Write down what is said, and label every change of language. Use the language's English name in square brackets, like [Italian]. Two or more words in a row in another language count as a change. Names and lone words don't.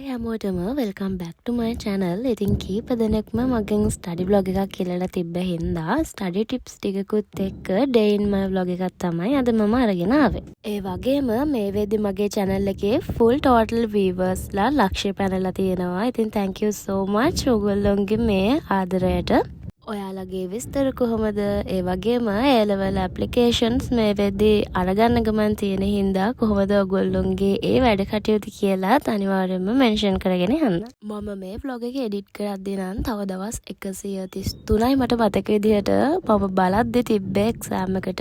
[Sinhala] හැමෝටම [English] welcome back to my channel. [Sinhala] ඉතින් කීප දෙනෙක්ම මගෙන් [English] study blog [Sinhala] එකක් කියලා තිබ්බ හින්දා [English] study tips [Sinhala] ටිකකුත් එක්ක [English] day in my vlog [Sinhala] එකක් තමයි අද මම අරගෙන ආවේ. ඒ වගේම මේ වෙද්දි මගේ channel එකේ [English] full total viewers [Sinhala] ලා ලක්ෂය පැනලා තියෙනවා. ඉතින් [English] thank you so much [Sinhala] ඔයගොල්ලොන්ගේ මේ ආදරයට. ඔයාලගේ විස්තර කොහොමද? ඒ වගේම [English] A-level applications [Sinhala] මේ වෙද්දි අරගන්න ගමන් තියෙන හින්දා කොහොමද ඔයගොල්ලොන්ගේ ඒ වැඩ කටයුතු කියලා අනිවාර්යයෙන්ම මෙන්ෂන් කරගෙන යන්න. මම මේ vlog එක edit කරද්දී නම් තව දවස් 133යි මට මතක විදිහට මම බලද්දි තිබ්බේ exam එකට.